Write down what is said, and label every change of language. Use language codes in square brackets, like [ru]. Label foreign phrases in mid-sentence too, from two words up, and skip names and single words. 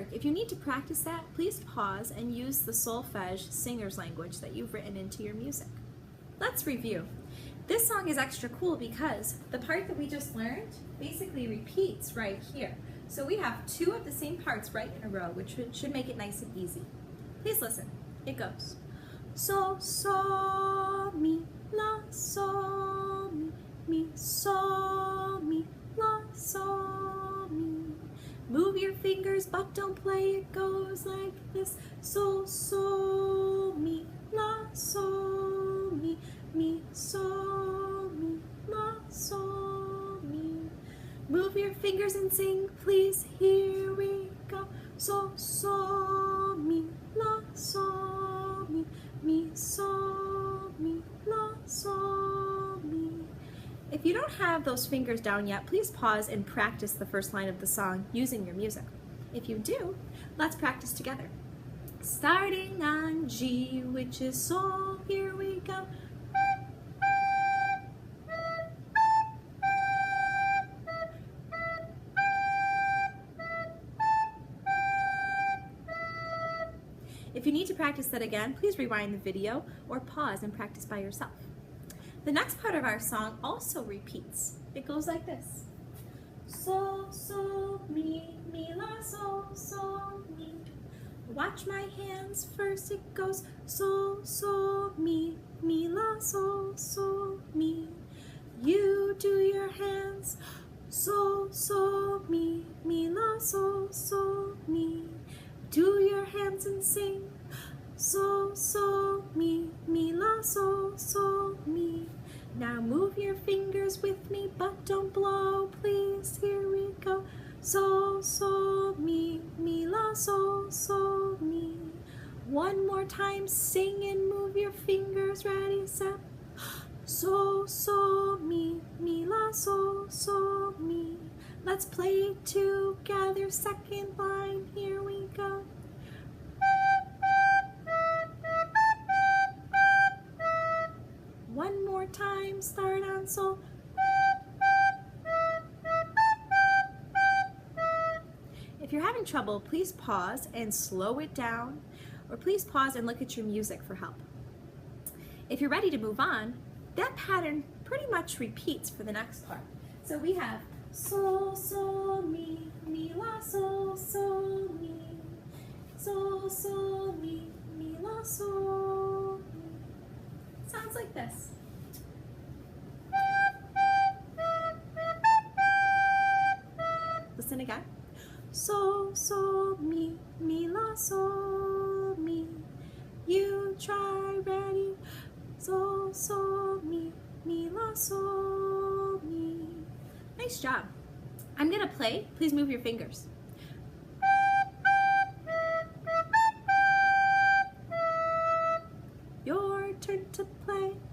[en] If you need to practice that, please pause and use the solfege singer's language that you've written into your music. Let's review. This song is extra cool because the part that we just learned basically repeats right here. So we have two of the same parts right in a row, which should make it nice and easy. Please listen. It goes, sol, sol, mi, la, sol, mi, sol, mi, la, sol, mi. Move your fingers but don't play, it goes like this. Sol, sol, mi, la, sol, mi, sol, mi, la, sol, mi. Move your fingers and sing, please, here we go. Sol, sol, mi, la, sol, mi, sol, mi, la, sol, mi. If you don't have those fingers down yet, please pause and practice the first line of the song using your music. If you do, let's practice together. Starting on G, which is sol, here we go. If you need to practice that again, please rewind the video or pause and practice by yourself. The next part of our song also repeats. It goes like this. Sol, sol, mi, la, sol, sol, mi. Watch my hands first. It goes sol, sol, mi, la, sol, sol, mi. You do your your hands. Sol, sol, mi, la, sol, sol, mi. Do your hands and sing. Sol, sol, mi, la, sol, sol, mi. Now move your fingers with me, but don't blow, please. Here we go. Sol, sol, mi, la, sol, sol, mi. One more time, sing and move your fingers. Ready, set. Sol, sol, mi, la, sol, sol, mi. Let's play together. Second line, here we go. One more time, start on sol. If you're having trouble, please pause and slow it down, or please pause and look at your music for help. If you're ready to move on, that pattern pretty much repeats for the next part. So we have sol, sol, mi, la, sol, sol, mi. Sol, sol, mi, la, sol, mi. Sounds like this. Listen again. Sol, sol, mi, la, sol, mi. You try, ready. Sol, sol, mi, la, sol, mi. Nice job. I'm gonna play. Please move your fingers. Your turn to play.